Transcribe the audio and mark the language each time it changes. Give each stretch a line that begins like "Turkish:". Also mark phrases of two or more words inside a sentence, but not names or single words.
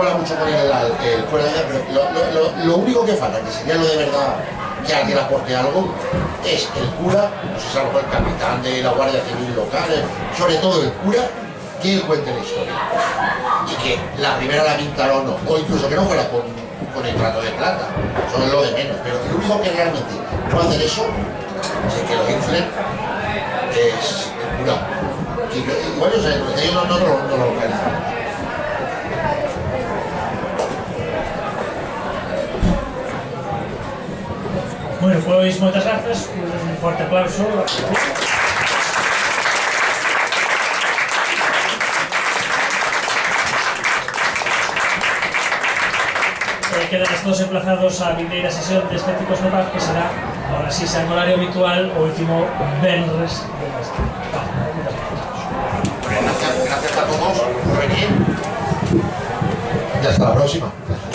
Spanish: habla mucho con él fuera de ella, pero lo único que falta, que sería lo de verdad que alguien aporte algo, es el cura, no sé si a lo mejor el capitán de la Guardia Civil local, sobre todo el cura, que él cuente la historia y que la primera la pintara o no, o incluso que no fuera con el trato de plata, eso es lo de menos, pero el único que realmente puede hacer eso, que lo inflen, es el cura. Igual yo sé, ellos no lo localizan.
Galician: Bueno, pois moitas grazas, un forte aplauso. Quedan estos todos emplazados a vindeira sesión de Escépticos no Paz, que será,
Spanish: ahora sí, sea en horario habitual,
Galician: o último venres de mes.
Spanish: Gracias a todos por venir y hasta la próxima.